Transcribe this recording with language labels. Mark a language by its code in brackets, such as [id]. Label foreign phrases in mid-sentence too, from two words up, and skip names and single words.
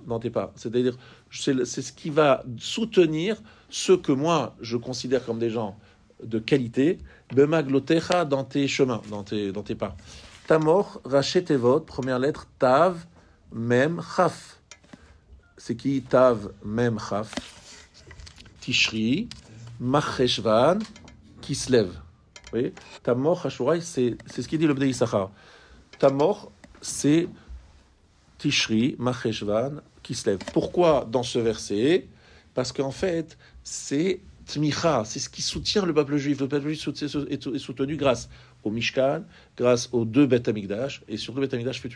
[fr] C'est-à-dire, c'est ce qui va soutenir ceux que moi, je considère comme des gens de qualité. Bemaglotecha, dans tes chemins, dans tes pas. [he] תמור ראשי־תיבות, [fr] première lettre, [he] תו מם כף. [fr] C'est qui? [he] תו מם כף. [fr] Tishri, Marcheshvan, Kislev. Vous voyez? [he] תמור השורי, [fr] c'est ce qu'il dit le Bnei Issachar. Tamor, c'est Tishri, Marcheshvan, Kislev. Pourquoi dans ce verset? Parce qu'en fait, c'est Tmicha, c'est ce qui soutient le peuple juif. Le peuple juif est soutenu grâce au Mishkan, grâce aux 2 [he] בית המקדש, [fr] et surtout [he] בית המקדש [fr] futur.